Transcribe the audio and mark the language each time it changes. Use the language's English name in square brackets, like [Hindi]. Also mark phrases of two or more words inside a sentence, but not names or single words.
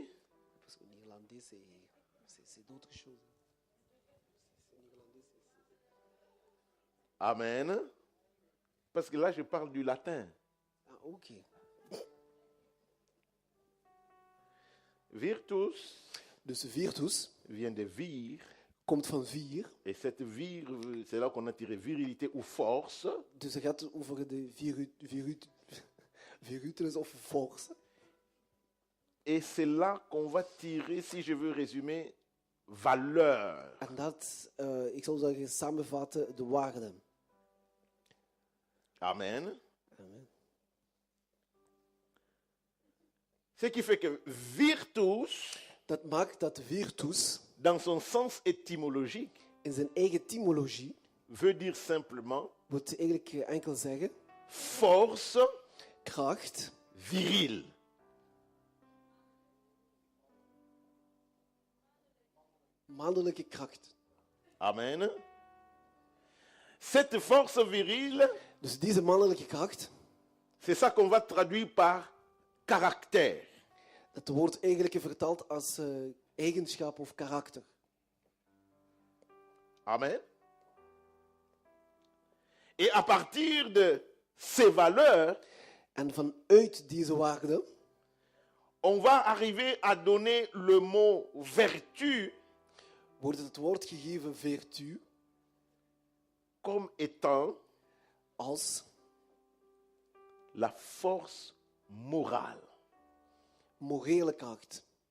[French] parce que néerlandais, c'est d'autres choses. Amen. Parce que là, je parle du latin. Ah, ok. Virtus [Dutch] Dus virtus [French] vient de vir. [Dutch] komt van vier. [French] Et cette vir, c'est là qu'on a tiré virilité ou force. [Dutch] Dus het gaat over de virutus of force. [French] Et c'est là qu'on va tirer, si je veux résumer, valeur. [Dutch] En dat, ik zou zeggen, samenvatten de waarde. [French] Amen. Amen. Ce qui fait que virtus, [Dutch] Dat maakt dat virtus [French] dans son sens étymologique, [Dutch] in zijn eigen etymologie [French] veut dire simplement [Dutch] wil eigenlijk enkel zeggen [French] force [Dutch] kracht, [French] virile. [Dutch] mannelijke kracht. [French] Amen. Cette force virile, [Dutch] Dus deze mannelijke kracht, [French] c'est ça qu'on va traduire par caractère. [Dutch] dat wordt eigenlijk vertaald als eigenschap of karakter. [French] Amen. Et à partir de ces valeurs, [Dutch] En vanuit deze waarde [French] on va arriver à donner le mot vertu [Dutch] wordt het woord gegeven vertu [French] comme étant [Dutch] als [French] la force morale. [Dutch] morele kracht.